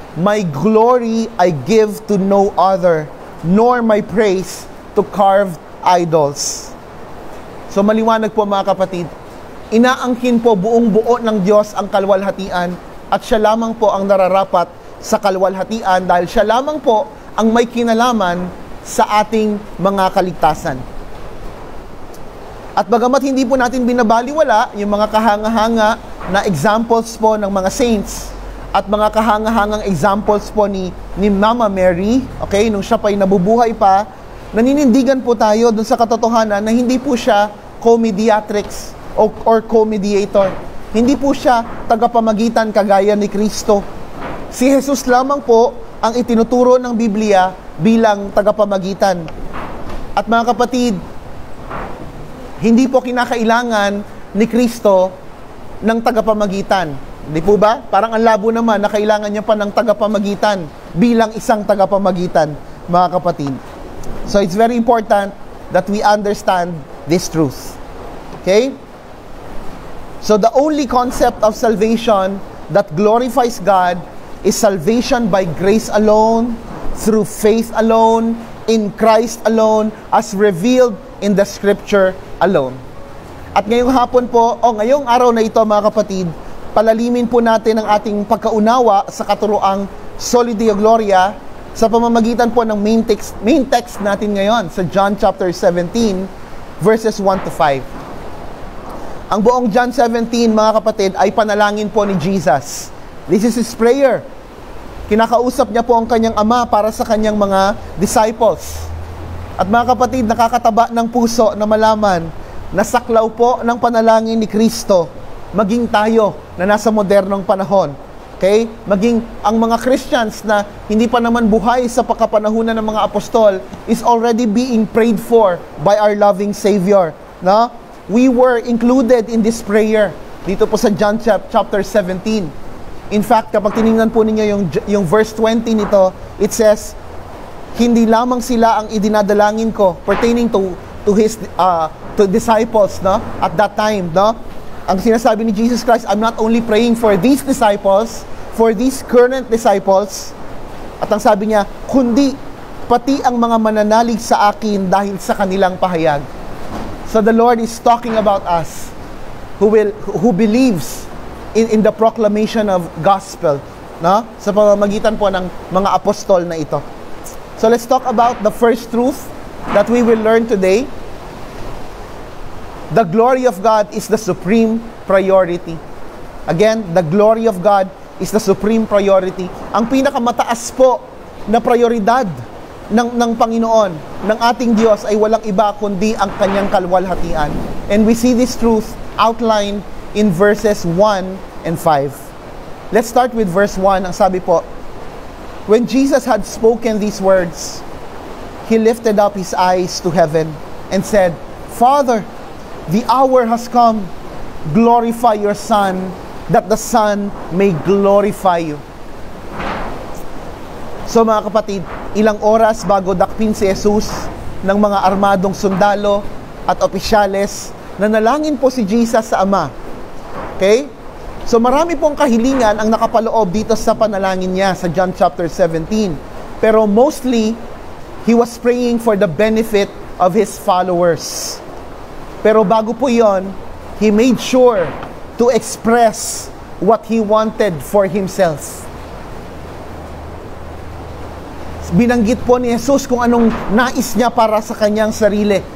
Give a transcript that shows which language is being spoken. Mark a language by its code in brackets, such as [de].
[en] My glory I give to no other, nor my praise to carved idols. [tl] So maliwanag po mga kapatid, inaangkin po buong buo ng Diyos ang kaluwalhatian at siya lamang po ang nararapat sa kaluwalhatian dahil siya lamang po ang may kinalaman sa ating mga kaligtasan. At bagamat hindi po natin binabaliwala yung mga kahanga-hanga na examples po ng mga saints at mga kahanga-hangang examples po ni Mama Mary, okay, nung siya pa'y nabubuhay pa, naninindigan po tayo dun sa katotohanan na hindi po siya co-mediatrix or co-mediator. Hindi po siya tagapamagitan kagaya ni Kristo. Si Jesus lamang po ang itinuturo ng Biblia bilang tagapamagitan. At mga kapatid, hindi po kinakailangan ni Kristo ng tagapamagitan. Di po ba? Parang ang labo naman na kailangan niya pa ng tagapamagitan bilang isang tagapamagitan, mga kapatid. [en] So it's very important that we understand this truth. Okay? So the only concept of salvation that glorifies God is salvation by grace alone, through faith alone, in Christ alone, as revealed in the Scripture alone. [tl] At ngayong hapon po, ngayong araw na ito mga kapatid, palalimin po natin ang ating pagkaunawa sa katuroang Soli Deo Gloria sa pamamagitan po ng main text natin ngayon sa John chapter 17 verses 1 to 5. Ang buong John 17 mga kapatid ay panalangin po ni Jesus. [en] This is His prayer. [tl] Kinakausap niya po ang kanyang ama para sa kanyang mga disciples. At mga kapatid, nakakataba ng puso na malaman na saklaw po ng panalangin ni Kristo, maging tayo na nasa modernong panahon. Okay? Maging ang mga Christians na hindi pa naman buhay sa pagkapanahunan ng mga apostol [en] is already being prayed for by our loving Savior. No? We were included in this prayer [tl] dito po sa [en] John chapter 17. In fact, [tl] kapag tinignan po ninyo yung verse 20 nito, [en] it says, [tl] hindi lamang sila ang idinadalangin ko [en] pertaining to his to disciples, [tl] no? [en] At that time, [tl] no? Ang sinasabi ni Jesus Christ, [en] I'm not only praying for these disciples, for these current disciples, [tl] at ang sabi niya, kundi pati ang mga mananalig sa akin dahil sa kanilang pahayag. [en] So the Lord is talking about us who believes in the proclamation of gospel, no? [tl] Sa pamamagitan po ng mga apostol na ito. [en] So let's talk about the first truth that we will learn today. The glory of God is the supreme priority. Again, the glory of God is the supreme priority. [tl] Ang pinakamataas po na prioridad ng Panginoon, ng ating Diyos ay walang iba kundi ang kanyang kalwalhatian. [en] And we see this truth outlined in verses 1 and 5. Let's start with verse 1. [tl] Ang sabi po, [en] when Jesus had spoken these words, He lifted up His eyes to heaven and said, Father, the hour has come. Glorify your Son, that the Son may glorify you. [tl] So mga kapatid, ilang oras bago dakpin si Jesus ng mga armadong sundalo at opisyales, nanalangin po si Jesus sa Ama. Okay? So marami pong kahilingan ang nakapaloob dito sa panalangin niya sa John chapter 17. Pero [en] mostly, He was praying for the benefit of His followers. [tl] Pero bago po yon, [en] He made sure to express what He wanted for Himself. [tl] Binanggit po ni Jesus kung anong nais niya para sa kanyang sarili.